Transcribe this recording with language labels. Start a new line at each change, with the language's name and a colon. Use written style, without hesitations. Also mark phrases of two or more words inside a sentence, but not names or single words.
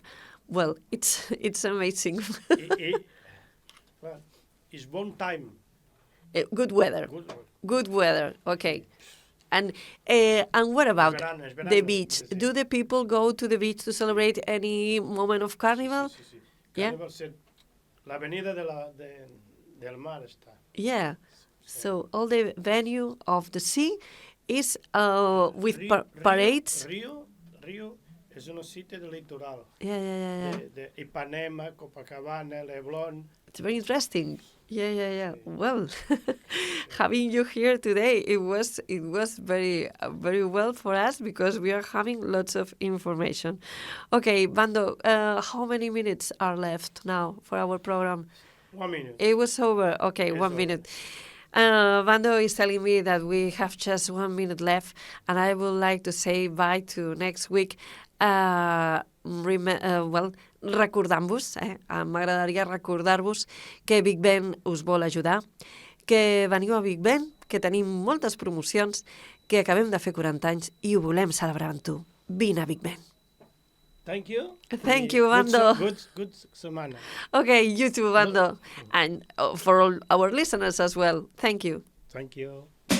English: Well, it's amazing. It's one time. Good weather. Good weather. Okay. And what about verano. the beach? Do the people go to the beach to celebrate any moment of carnival? Sí. Yeah.
Spanish: Carnival la avenida del mar está.
English: Yeah. So all the venue of the sea is with parades.
Spanish: Rio, és un sitio de litoral.
English: Yeah. De Ipanema, Copacabana, Leblon. It's very interesting. Yeah. Well, having you here today, it was very very well for us because we are having lots of information. Okay, Bando, how many minutes are left now for our program? 1 minute. It was over. Okay, It's 1 minute. Bando is telling me that we have just 1 minute left, and I would like to say bye to next week.
Catalan: Recordant-vos, m'agradaria recordar-vos que Big Ben us vol ajudar, que veniu a Big Ben, que tenim moltes promocions, que acabem de fer 40 anys i ho volem celebrar amb tu. Vine a Big Ben.
English: Thank you. Thank you, Bando. Good semana. Okay, you too, Bando. And for all our listeners as well. Thank you. Thank you.